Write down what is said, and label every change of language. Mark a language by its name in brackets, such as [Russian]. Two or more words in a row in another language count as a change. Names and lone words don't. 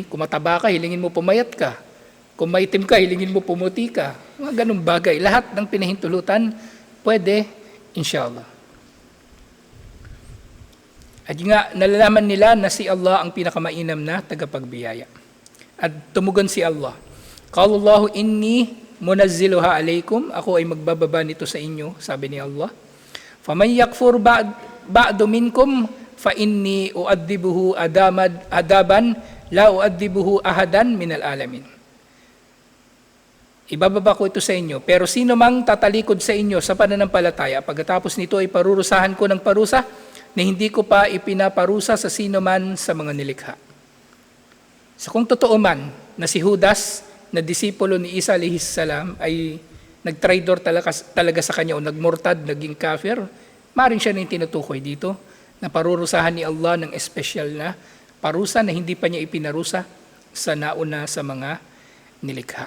[Filipino] Kung mataba ka, hilingin mo pumayat ka. Kung maitim ka, hilingin mo pumuti ka. Mga ganung bagay. Lahat ng pinahintulutan, pwede, inshallah. At nga, nalalaman nila na si Allah ang pinakamainam na tagapagbiyaya. At tumugon si Allah. [Arabic] قال الله إني منزلها عليكم. [Filipino] Ako ay magbababa nito sa inyo, sabi ni Allah. [Arabic] فمن يكفر بعد منكم فإني أعذبه عذابا لا أعذبه أحدا من العالمين. [Filipino] Ibababa ko ito sa inyo, pero sino mang tatalikod sa inyo sa pananampalataya, pagkatapos nito ay parurusahan ko ng parusa na hindi ko pa ipinaparusa sa sino man sa mga nilikha. So kung totoo man na si Judas, na disipulo ni Isa [Arabic] عليه السلام, [Filipino] ay nagtraidor talaga sa kanya o nagmurtad, naging kafir, maaaring siya na yung tinutukoy dito, na parurusahan ni Allah ng espesyal na parusa na hindi pa niya ipinarusa sa nauna sa mga nilikha.